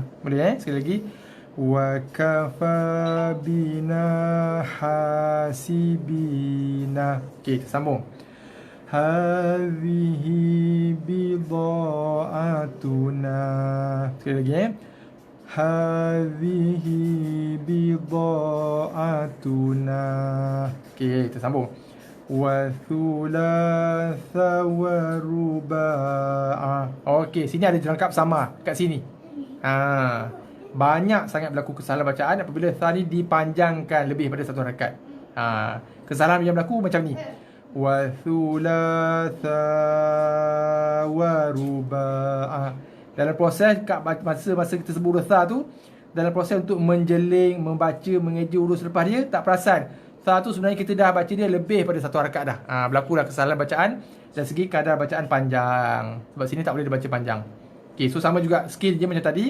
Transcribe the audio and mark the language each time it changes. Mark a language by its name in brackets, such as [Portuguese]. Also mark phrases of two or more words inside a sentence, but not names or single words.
[Malay] Boleh sekali lagi. [Arabic] وكفى بنا حاسبين. [Malay] Okey, kita sambung. [Arabic] هذه بضاعتنا. [Malay] Sekali lagi [Arabic] هذه بضاعتنا. [Malay] Okey, kita sambung. [Arabic] وثلاث ورباع. [Malay] Okey, sini ada jelangkap sama kat sini. Banyak sangat berlaku kesalahan bacaan apabila tha ni dipanjangkan lebih pada 1 harakat. Kesalahan yang berlaku macam ni. [Arabic] وثلاث ورباع. [Malay] Dalam proses masa kita sebut huruf tha tu, dalam proses untuk menjeling, membaca, mengeja huruf selepas dia, tak perasan. Tha tu sebenarnya kita dah baca dia lebih pada 1 harakat dah. Berlakulah kesalahan bacaan dari segi kadar bacaan panjang. Sebab sini tak boleh dibaca panjang. Okey, so sama juga skill je macam tadi.